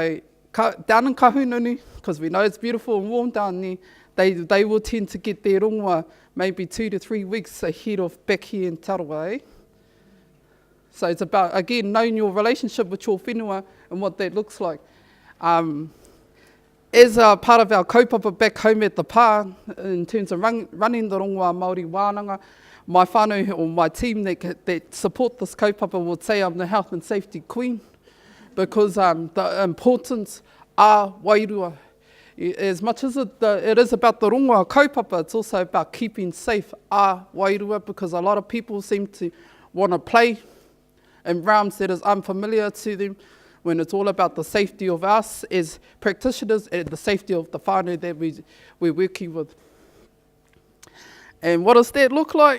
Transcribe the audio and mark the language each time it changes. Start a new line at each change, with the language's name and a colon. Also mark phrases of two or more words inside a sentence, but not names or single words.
English: So down in Kahununu, because we know it's beautiful and warm down there, they will tend to get their rongoa maybe 2 to 3 weeks ahead of back here in Tarewa. So it's about, again, knowing your relationship with your whenua and what that looks like. As a part of our kaupapa back home at the pā, in terms of running the
Māori: rongoa Māori Wānanga,
English: my whānau or my team that support this kaupapa would say I'm the health and safety queen, because the importance are wairua. As much as it is about the
Māori: rongoa kaupapa,
English: it's also about keeping safe a wairua, because a lot of people seem to want to play in realms that is unfamiliar to them, when it's all about the safety of us as practitioners and the safety of the whānau that we're working with. And what does that look like?